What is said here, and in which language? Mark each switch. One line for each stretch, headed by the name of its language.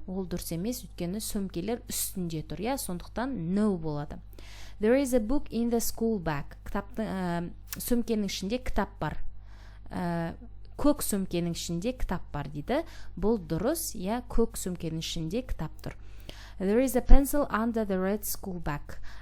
Kazakh: Ол дұрыс емес, өйткені сөмкелер үстінде тұр. Сондықтан no болады.
English: There is a book in the school bag.
Kazakh: Сөмкенің ішінде кітап бар. Көк сөмкенің ішінде кітап бар дейді. Бұл дұрыс, көк сөмкенің ішінде кітап тұр.
English: There is a pencil under the red school bag.